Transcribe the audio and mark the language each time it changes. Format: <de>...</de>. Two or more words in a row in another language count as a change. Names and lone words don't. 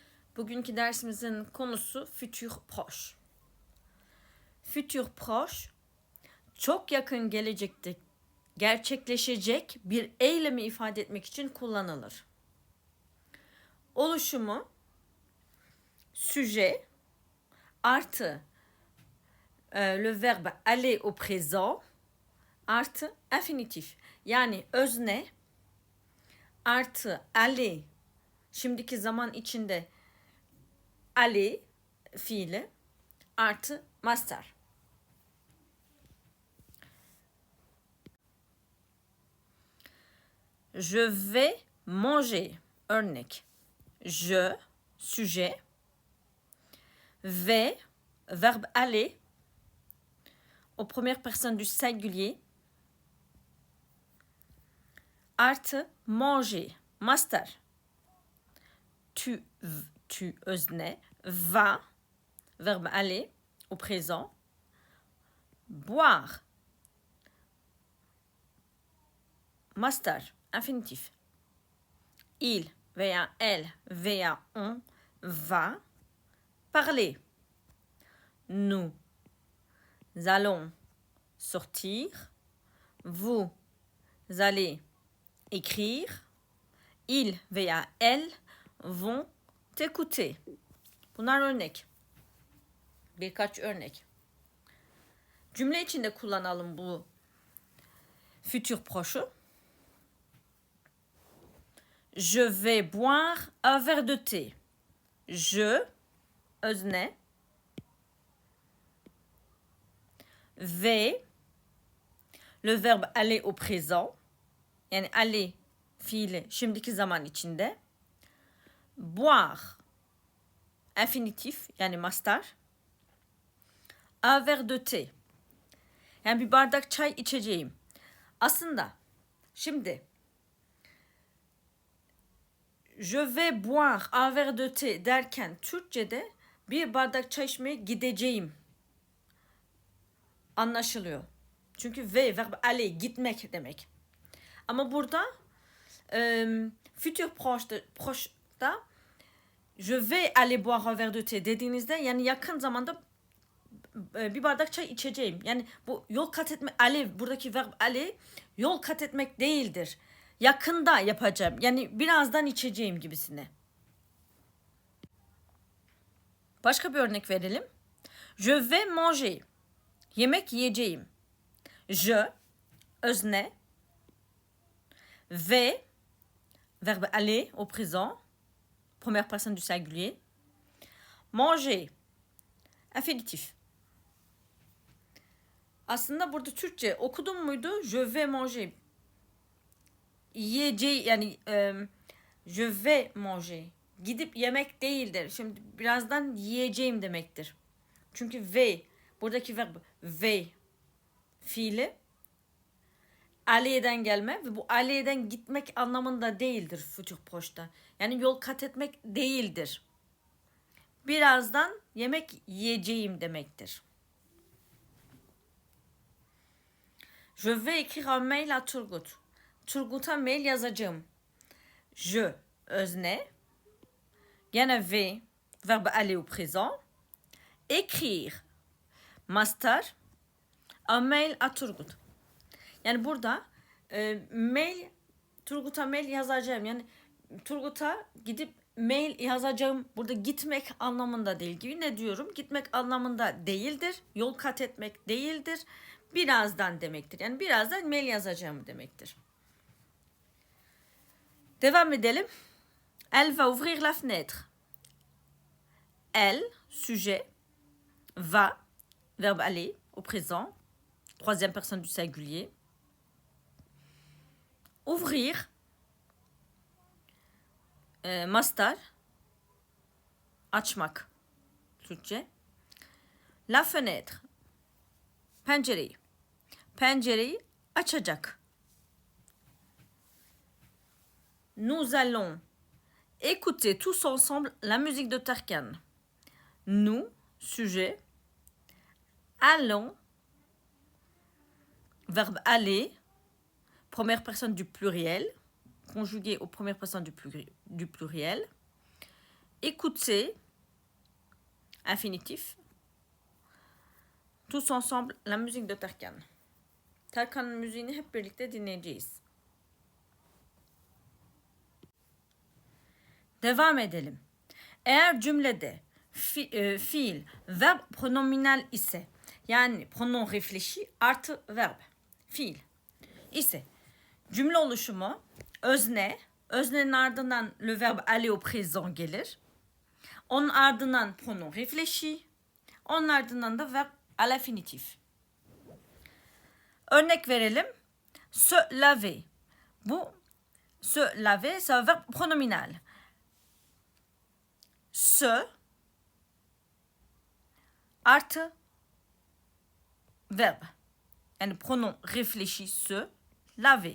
<tr>Bugünkü dersimizin konusu</tr> <fr>futur proche. Futur proche,</fr> <tr>çok yakın gelecekte gerçekleşecek bir eylemi ifade etmek için kullanılır.</tr> <fr>Oluşumu sujet artı le verbe aller au présent artı infinitif.</fr> <tr>Yani özne artı aller, şimdiki zaman içinde aller fiili artı mastar.</tr> <fr>Je vais manger. Örnek. Je, sujet. Vais, verbe aller, aux premières personnes du singulier.</fr> <tr>Artı manger, mastar. Tu özne.</tr> <fr>Va, verbe aller, au présent. Boire,</fr> <tr>mastar, infinitif.</tr> <fr>Il veya elle veya on va parler. Nous allons sortir. Vous allez écrire. Il veya elle vont écouter.</fr> <tr>Bunlar örnek. Birkaç örnek. Cümle içinde kullanalım bu</tr> <fr>futur proche'u. Je vais boire un verre de thé.</fr> <tr>Je, özne.</tr> <fr>Vais, le verbe aller au présent.</fr> <tr>Yani aller fiili şimdiki zaman içinde.</tr> <fr>Boire, infinitif</fr> <tr>yani mastar.</tr> <fr>Un verre de thé.</fr> <tr>Yani bir bardak çay içeceğim. Aslında şimdi</tr> <fr>je vais boire un verre de thé</fr> <tr>derken Türkçe'de bir bardak çay içmeye gideceğim anlaşılıyor. Çünkü ve</tr> <fr>verbe aller</fr> <tr>gitmek demek. Ama burada</tr> <fr>futur proche'da je vais aller boire un verre de thé</fr> <tr>dediğinizde yani yakın zamanda bir bardak çay içeceğim. Yani bu yol kat etme, aller, buradaki</tr> <fr>verb aller</fr> <tr>yol kat etmek değildir. Yakında yapacağım. Yani birazdan içeceğim gibisine. Başka bir örnek verelim.</tr> <fr>Je vais manger.</fr> <tr>Yemek yiyeceğim. Je, özne.</tr> <fr>Vais, verbe aller au présent. Première personne du singulier. Manger, infinitif.</fr> <tr>Aslında burada Türkçe okudum muydu?</tr> <fr>Je vais manger.</fr> <tr>Yiyeceği yani</tr> <fr>je vais manger.</fr> <tr>Gidip yemek değildir. Şimdi birazdan yiyeceğim demektir. Çünkü vais, buradaki verb vais fiili aleyhden gelme ve bu aleyhden gitmek anlamında değildir</tr> <fr>futur proche'ta.</fr> <tr>Yani yol kat etmek değildir. Birazdan yemek yiyeceğim demektir.</tr> <fr>Je vais écrire un mail à Turgut.</fr> <tr>Turgut'a mail yazacağım. Je, özne.</tr> <fr>Gene vais, verbe aller au présent.</fr> <tr>Écrire, mastar.</tr> <fr>Un mail à Turgut.</fr> <tr>Yani burada Turgut'a mail yazacağım. Yani Turgut'a gidip mail yazacağım. Burada gitmek anlamında değil gibi. Ne diyorum? Gitmek anlamında değildir. Yol kat etmek değildir. Birazdan demektir. Yani birazdan mail yazacağım demektir. Devam edelim.</tr> <fr>Elle va ouvrir la fenêtre. Elle, sujet. Va, verbe aller, au présent. Troisième personne du singulier. Ouvrir,</fr> <tr>mastar, açmak, Türkçe.</tr> <fr>La fenêtre,</fr> <tr>pencereyi. Pencereyi açacak.</tr> <fr>Nous allons écouter tous ensemble la musique de Tarkan. Nous, sujet. Allons, verbe aller, première personne du pluriel, conjugué aux premières personnes du pluriel. écouter, infinitif. Tous ensemble la musique de Tarkan.</fr> <tr>Tarkan'ın müziğini hep birlikte dinleyeceğiz. Devam edelim. Eğer cümlede fiil,</tr> <fr>verb pronominal</fr> <tr>ise, yani</tr> <fr>pronom réfléchi</fr> <tr>artı verb, fiil ise, cümle oluşumu özne, öznenin ardından</tr> <fr>le verbe aller au présent</fr> <tr>gelir. Onun ardından</tr> <fr>pronom réfléchi,</fr> <tr>onun ardından da</tr> <fr>verb à l'infinitif.</fr> <tr>Örnek verelim.</tr> <fr>Se laver. Bu se laver, c'est un verbe pronominal. Se artı verbe.</fr> <tr>Yani</tr> <fr>pronom réfléchi, se laver.</fr>